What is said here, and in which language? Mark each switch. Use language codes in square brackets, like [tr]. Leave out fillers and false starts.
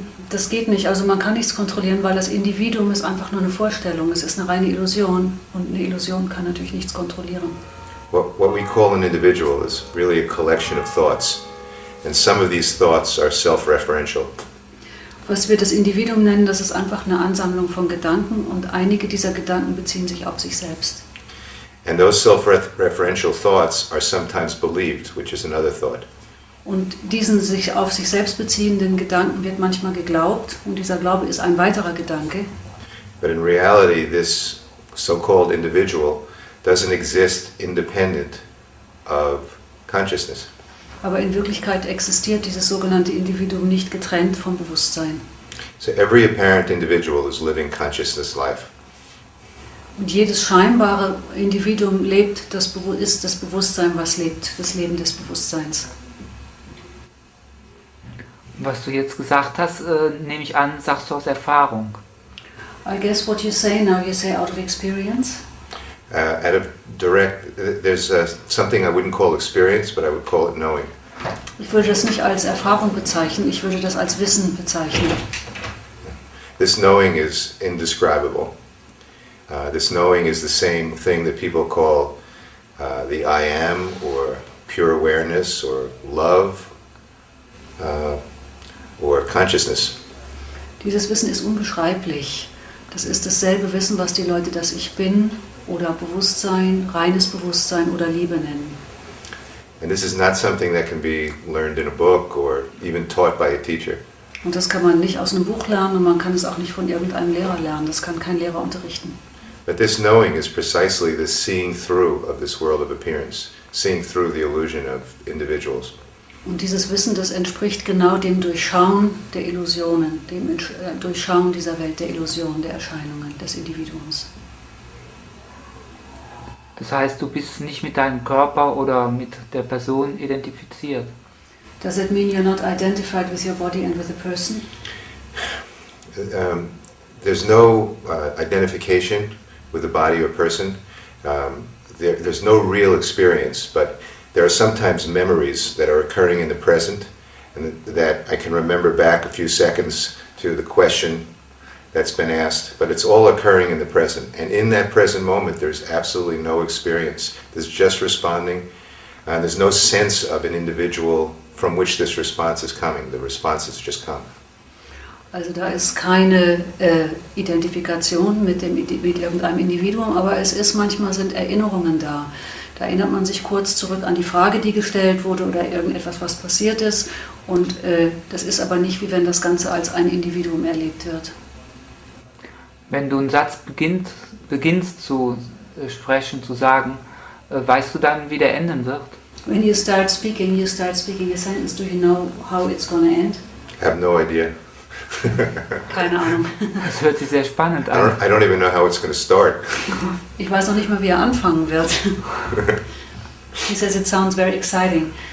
[de] Das geht nicht, also man kann nichts kontrollieren, weil das Individuum ist einfach nur eine Vorstellung, es ist eine reine Illusion und eine Illusion kann natürlich nichts kontrollieren. [en] What we call an individual is really a collection of thoughts, and some of these thoughts are self-referential. [de] Was wir das Individuum nennen, das ist einfach eine Ansammlung von Gedanken und einige dieser Gedanken beziehen sich auf sich selbst. [en] And those self-referential thoughts are sometimes believed, which is another thought. [de] Und diesen sich auf sich selbst beziehenden Gedanken wird manchmal geglaubt und dieser Glaube ist ein weiterer Gedanke. [en] But in reality, this so-called individual doesn't exist independent of consciousness. [de] Aber in Wirklichkeit existiert dieses sogenannte Individuum nicht getrennt vom Bewusstsein. [en] So every apparent individual is living consciousness life. [de] Und jedes scheinbare Individuum ist das Bewusstsein, was lebt, das Leben des Bewusstseins. Was du jetzt gesagt hast, nehme ich an, sagst du aus Erfahrung. [en] I guess what you say now, you say out of experience. Out of direct, there's something I wouldn't call experience, but I would call it knowing. [de] Ich würde das nicht als Erfahrung bezeichnen, ich würde das als Wissen bezeichnen. [en] This knowing is indescribable. This knowing is the same thing that people call the I am, or pure awareness, or love, or consciousness. [de] Dieses Wissen ist unbeschreiblich. Das ist dasselbe Wissen, was die Leute das Ich Bin oder Bewusstsein, reines Bewusstsein oder Liebe nennen. [en] And this is not something that can be learned in a book or even taught by a teacher. [de] Und das kann man nicht aus einem Buch lernen und man kann es auch nicht von irgendeinem Lehrer lernen. Das kann kein Lehrer unterrichten. [en] But this knowing is precisely the seeing through of this world of appearance, seeing through the illusion of individuals. [de] Und dieses Wissen, das entspricht genau dem Durchschauen der Illusionen, dem Durchschauen dieser Welt der Illusionen, der Erscheinungen, des Individuums. Das heißt, du bist nicht mit deinem Körper oder mit der Person identifiziert. [en] Does it mean you're not identified with your body and with the person? There's no identification with the body or person. There's no real experience, but there are sometimes memories that are occurring in the present, and that I can remember back a few seconds to the question that's been asked, but it's all occurring in the present. And in that present moment, there's absolutely no experience. There's just responding. There's no sense of an individual from which this response is coming. The response has just come. [de] Also da ist keine Identifikation mit irgendeinem Individuum, aber manchmal sind Erinnerungen da. Da erinnert man sich kurz zurück an die Frage, die gestellt wurde oder irgendetwas, was passiert ist. Und das ist aber nicht, wie wenn das Ganze als ein Individuum erlebt wird. Wenn du einen Satz beginnst zu sprechen, zu sagen, weißt du dann, wie der enden wird? [en] When you start speaking a sentence, do you know how it's going to end? I have no idea. [de] Keine Ahnung. Das hört sich sehr spannend [en] I [de] an. [en] don't even know how it's going to start. [de] Ich weiß noch nicht mal, wie er anfangen wird. [en] He says it sounds very exciting.